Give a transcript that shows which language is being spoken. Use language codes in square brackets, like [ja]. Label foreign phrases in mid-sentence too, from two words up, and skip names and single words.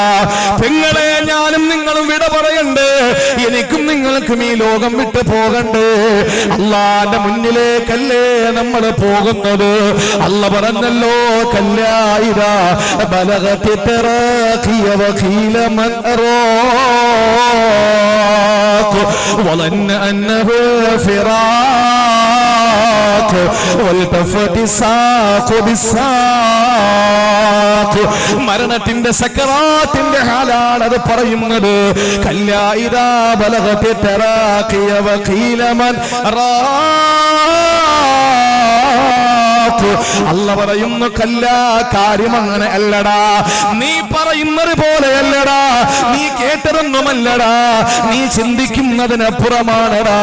[ml] പെങ്ങളെ, ഞാനും നിങ്ങളും വിട പറയണ്ടേ, എനിക്കും നിങ്ങൾക്കും ഈ ലോകം വിട്ടു പോകണ്ടേ? അല്ലാഹുവിന്റെ മുന്നിലേക്കല്ലേ നമ്മൾ പോകുന്നത്? അല്ലാഹ് പറഞ്ഞല്ലോ, [ar] كلا إذا بلغت التراقي وقيل من وظن أنه فراق والتفت الساق بالساق. [ml] മരണത്തിന്റെ സക്കറാത്തിന്റെ ഹാലാണ് അത് പറയുന്നത്. [ar] كلا إذا بلغت التراقي وقيل من [ml] അല്ല പറയുന്നു, കല്ല, കാര്യം അങ്ങനെ അല്ലടാ, നീ പറയുന്നത് പോലെയല്ലടാ, നീ കേട്ടതൊന്നുമല്ലടാ, നീ ചിന്തിക്കുന്നതിനപ്പുറമാണടാ.